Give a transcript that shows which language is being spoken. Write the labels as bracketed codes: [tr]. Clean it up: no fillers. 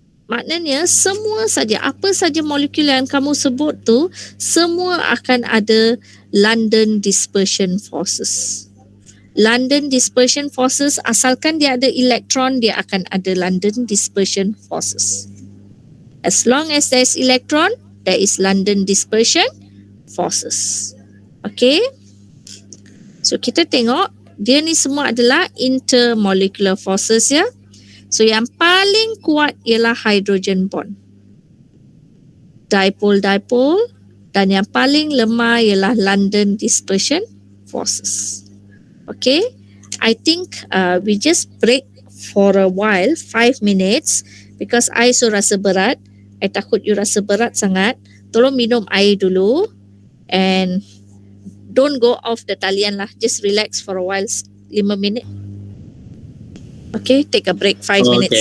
[ms] Maknanya semua saja, apa saja molekul yang kamu sebut tu, semua akan ada London dispersion forces. London dispersion forces, asalkan dia ada elektron, dia akan ada London dispersion forces. [en] As long as there is electron, there is London dispersion forces. Okay. [ms] So kita tengok, dia ni semua adalah intermolecular forces ya. So yang paling kuat ialah hydrogen bond. Dipole-dipole, dan yang paling lemah ialah London dispersion forces. [en] Okay, I think we just break for a while, 5 minutes, because I so [ms] rasa berat. I takut you rasa berat sangat. Tolong minum air dulu and [en] don't go off the [ms] talian lah. [en] Just relax for a while, 5 minit. Okay, take a break 5 minutes.